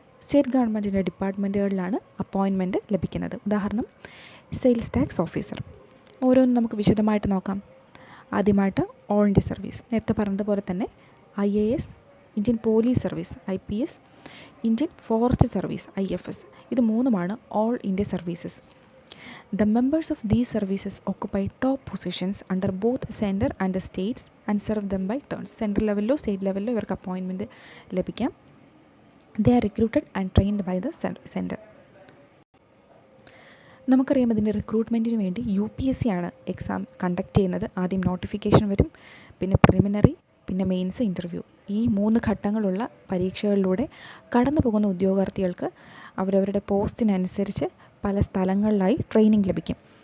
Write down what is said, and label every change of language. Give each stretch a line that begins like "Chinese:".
Malayalam: State ഗവൺമെൻറ്റിൻ്റെ ഡിപ്പാർട്ട്മെൻറ്റുകളിലാണ് appointment ലഭിക്കുന്നത്. ഉദാഹരണം സെയിൽസ് ടാക്സ് ഓഫീസർ. ഓരോന്നും നമുക്ക് വിശദമായിട്ട് നോക്കാം. ആദ്യമായിട്ട് ഓൾ ഇന്ത്യ സർവീസ്. നേരത്തെ പറഞ്ഞതുപോലെ തന്നെ IAS, Indian police service IPS, Indian forest service IFS. ഇത് 3ഉമാണ് all India services.
English: The members of these services occupy top positions under both center and the states and serve them by turns.
Malayalam: Central ലെവലിലോ state ലെവലിലോ ഇവർക്ക് appointment ലഭിക്കാം.
English: They are recruited and trained by the center.
Malayalam: നമുക്കറിയാം ഇതിൻ്റെ റിക്രൂട്ട്മെൻറ്റിന് വേണ്ടി UPSC ആണ് exam conduct ചെയ്യുന്നത്. ആദ്യം notification വരും, പിന്നെ preliminary, പിന്നെ മെയിൻസ്, ഇൻ്റർവ്യൂ. ഈ 3 ഘട്ടങ്ങളുള്ള പരീക്ഷകളിലൂടെ കടന്നു പോകുന്ന ഉദ്യോഗാർത്ഥികൾക്ക് അവരവരുടെ പോസ്റ്റിനനുസരിച്ച് പല സ്ഥലങ്ങളിലായി ട്രെയിനിങ് ലഭിക്കും.